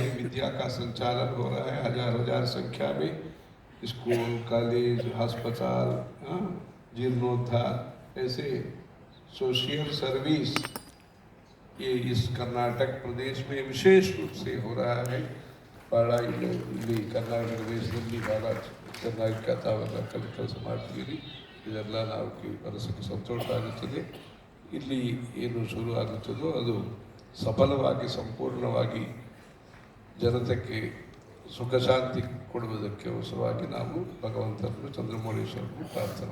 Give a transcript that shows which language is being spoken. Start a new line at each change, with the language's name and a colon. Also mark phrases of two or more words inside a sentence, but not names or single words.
Hindi: विद्या का संचालन हो रहा है हजार हजार संख्या में, स्कूल, कॉलेज, अस्पताल, जीर्णोद्धार, ऐसे
English: social service
Hindi: ये इस कर्नाटक प्रदेश में विशेष रूप से हो रहा है।
Kannada: पाड़ा ಇಲ್ಲಿ ಕರ್ನಾಟಕ ಪ್ರದೇಶದಲ್ಲಿ ಬಹಳ ಚೆನ್ನಾಗಿ ಕೆಲಸ ಮಾಡ್ತೀವಿ. ಇದೆಲ್ಲ ನಾವು ಮನಸ್ಸಿಗೆ ಸಂತೋಷ ಆಗುತ್ತದೆ. ಇಲ್ಲಿ ಏನು ಶುರು ಆಗುತ್ತದೋ ಅದು ಸಫಲವಾಗಿ ಸಂಪೂರ್ಣವಾಗಿ ಜನತೆಗೆ ಸುಖ ಶಾಂತಿ ಕೊಡುವುದಕ್ಕೆ ಅವಸರವಾಗಿ ನಾವು ಭಗವಂತನನ್ನು ಚಂದ್ರಮೌಳೇಶ್ವರನ್ನು ಪ್ರಾರ್ಥನೆ ಮಾಡ್ತೀವಿ.